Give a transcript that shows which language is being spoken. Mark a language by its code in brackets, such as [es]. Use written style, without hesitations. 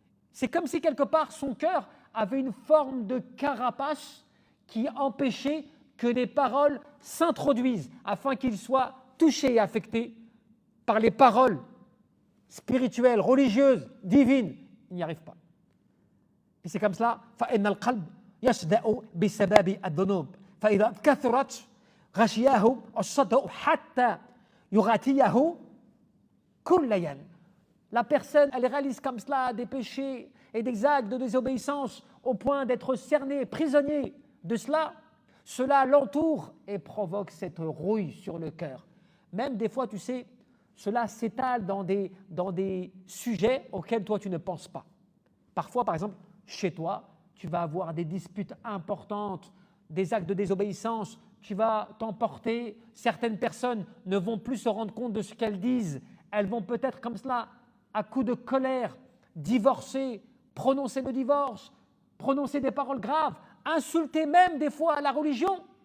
[fr] C'est comme si quelque part son cœur avait une forme de carapace qui empêchait que les paroles s'introduisent afin qu'il soit touché et affecté par les paroles spirituelles, religieuses, divines. Il n'y arrive pas. Et c'est comme cela. [ar] فإن القلب يصدأ بسبب الذنوب فإذا كثرت غشياه الصدأ حتى يغطيه كل يوم. [fr] La personne, elle réalise comme cela des péchés et des actes de désobéissance au point d'être cerné, prisonnier de cela, cela l'entoure et provoque cette rouille sur le cœur. Même des fois, tu sais, cela s'étale dans des sujets auxquels toi tu ne penses pas. Parfois, par exemple, chez toi, tu vas avoir des disputes importantes, des actes de désobéissance, tu vas t'emporter, certaines personnes ne vont plus se rendre compte de ce qu'elles disent, elles vont peut-être comme cela, à coup de colère, divorcer, prononcer le divorce, prononcer des paroles graves, insulter même des fois la religion.